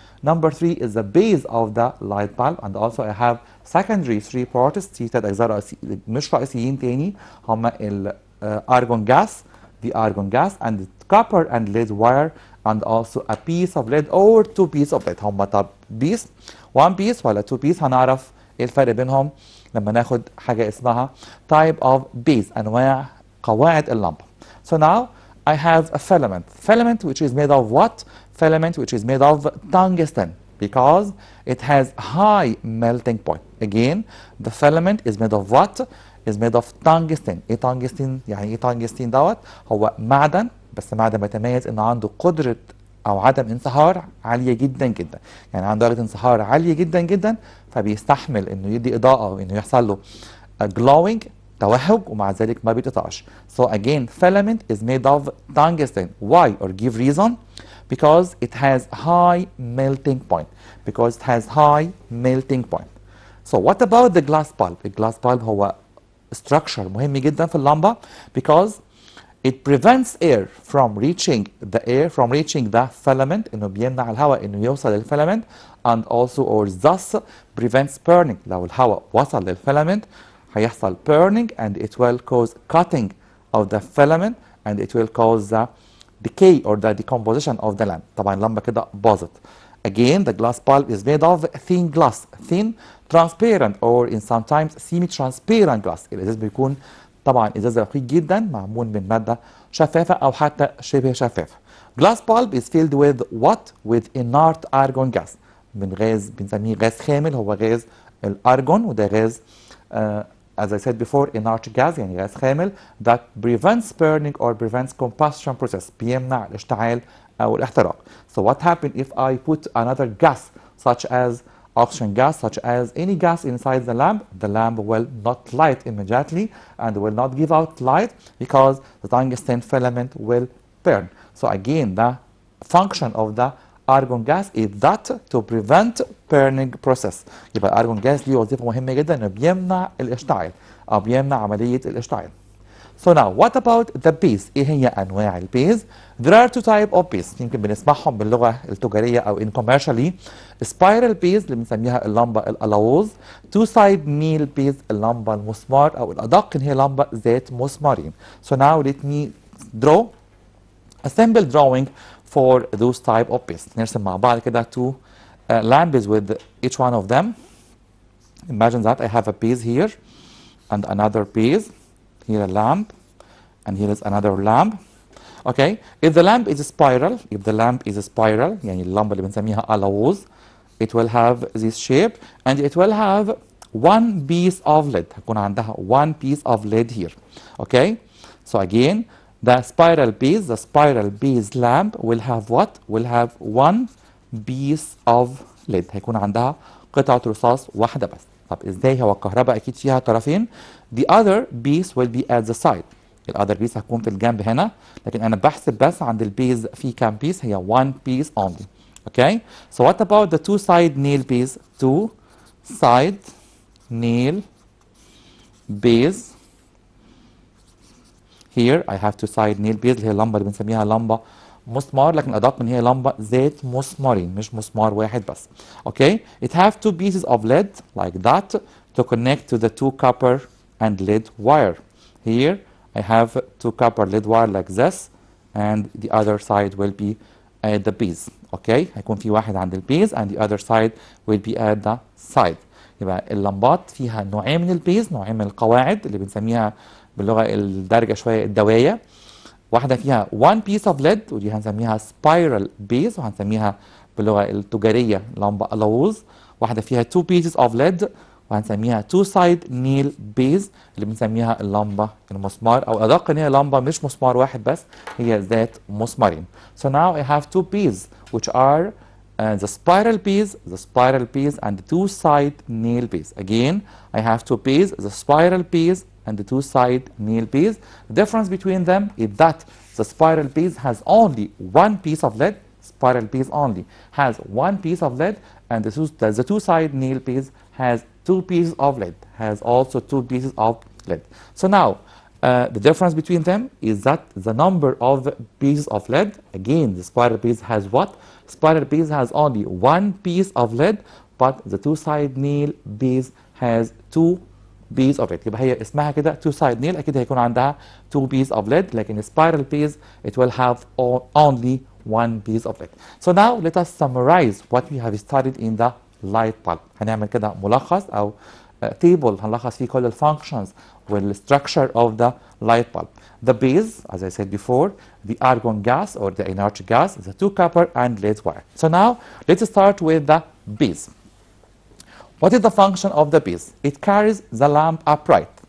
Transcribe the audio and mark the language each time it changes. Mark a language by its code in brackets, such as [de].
[en] Number 3 is the base of the light bulb, and also I have secondary 3 parts. [ar] في 3 أجزاء مش رئيسيين تاني هما ال [en] argon gas, the argon gas, and the copper and lead wire, and also a piece of lead or 2 pieces of lead. [ar] هما طب [en] piece 1 piece [ar] ولا [en] 2 piece؟ [ar] هنعرف ايه الفرق بينهم لما ناخد حاجة اسمها [en] type of base، [ar] أنواع قواعد اللمبة. [en] So now I have a filament which is made of what? Filament which is made of tungsten, because it has high melting point. Again, the filament is made of what? Is made of tungsten. [ar] ايه tungsten؟ يعني ايه tungsten دوت؟ هو معدن، بس معدن بيتميز انه عنده قدرة او عدم انصهار عالية جدا جدا، يعني عنده درجة انصهار عالية جدا جدا، فبيستحمل انه يدي اضاءة وانه يحصل له glowing توهج، ومع ذلك ما بيتقطعش. [en] So again, filament is made of tungsten. Why? Or give reason? Because it has high melting point. Because it has high melting point. So what about the glass bulb? The glass bulb هو structure [ar] مهم جدا في اللمبة [en] because it prevents air from reaching the filament، [ar] انه بيمنع الهواء انه يوصل للفيلامنت، [en] and also or thus prevents burning. [ar] لو الهواء وصل للفيلامنت هيحصل [en] burning and it will cause cutting of the filament and it will cause the decay or the decomposition of the lamp. [ar] طبعا اللمبة كده باظت. [en] Again, the glass bulb is made of thin glass, thin, transparent or in sometimes semi-transparent glass. [ar] الإزاز بيكون طبعا إزاز رقيق جدا معمول من مادة شفافة أو حتى شبه شفافة. [en] Glass bulb is filled with what? With inert argon gas. [ar] من غاز بنسميه غاز خامل، هو غاز الأرجون، وده غاز [en] as I said before inert gas [ar] يعني غاز خامل [en] that prevents burning or prevents combustion process، [ar] بيمنع الاشتعال أو الاحتراق. [en] So what happens if I put another gas such as oxygen gas, such as any gas inside the lamp? The lamp will not light immediately and will not give out light because the tungsten filament will burn. So again, the function of the argon gas is that to prevent burning process. [ar] يبقى الارجون جاز ليه وظيفة مهمة جدا انه بيمنع الاشتعال او بيمنع عملية الاشتعال. [en] So now what about the base؟ [ar] ايه هي انواع البيز؟ [en] There are two types of base [ar] يمكن بنسمعهم باللغة التجارية او [en] in commercially. [ar] spiral base اللي بنسميها اللمبة الألوز، [en] two side nail base [ar] اللمبة المسمار او الأدق ان هي لمبة ذات مسمارين. [en] So now let me draw a simple drawing for those type of base. [ar] نرسم مع بعض كده [en] two lamps with each one of them. Imagine that I have a base here and another base. Here a lamp and here is another lamp. Okay, if the lamp is a spiral, [ar] يعني اللمبة اللي بنسميها ألوز, [en] it will have this shape and it will have one piece of lead. [ar] هيكون عندها [en] one piece of lead here. Okay, so again the spiral base lamp will have what? Will have one piece of lead. [ar] هيكون عندها قطعة رصاص واحدة بس. طب ازاي؟ هو الكهرباء اكيد فيها طرفين. [en] The other piece will be at the side. [ar] الother piece هتكون في الجنب هنا، لكن انا بحسب بس عند البيز في كام بيس؟ هي [en] one piece only. Okay, so what about the two side nail base? Two side nail base. Here I have two side nail base [ar] اللي هي اللمبة اللي بنسميها لمبة مسمار، لكن أدق من هي لمبة ذات مسمارين مش مسمار واحد بس. [en] Okay, it have two pieces of lead like that to connect to the two copper and lead wire. Here I have two copper lead wire like this and the other side will be at the base. Okay, [ar] هيكون في واحد عند البيز [en] and the other side will be at the side. [ar] يبقى اللمبات فيها نوعين من البيز، نوعين من القواعد اللي بنسميها باللغة الدارجة شوية الدواية. واحدة فيها [en] one piece of lead [ar] ودي هنسميها spiral base وهنسميها باللغة التجارية لمبة ألوز. واحدة فيها [en] two pieces of lead [ar] وهنسميها [en] two side nail base [ar] اللي بنسميها اللمبة المسمار، أو أدق إن هي لمبة مش مسمار واحد بس، هي ذات مسمارين. [en] So now I have two pieces which are the spiral piece and the two side nail piece. Again, I have two pieces, the spiral piece and the two side nail piece. The difference between them is that the spiral piece has only one piece of lead. Spiral piece only has one piece of lead, and the two side nail piece has two pieces of lead. Has also two pieces of lead. So now, The difference between them is that the number of pieces of lead, again, the spiral piece has what? Spiral piece has only one piece of lead, but the two-side nail base has two pieces of lead. [ar] يبقى هي اسمها كده [en] two-side nail، [ar] أكيد هيكون عندها [en] two pieces of lead، لكن spiral piece it will have only one piece of lead. So now let us summarize what we have studied in the light bulb. [ar] هنعمل كده ملخص أو table هنلخص فيه كل الfunctions [en] والstructure of the light bulb. The base, as I said before, the argon gas or the inert gas, the two copper and lead wire. So now let's start with the base. What is the function of the base? It carries the lamp upright.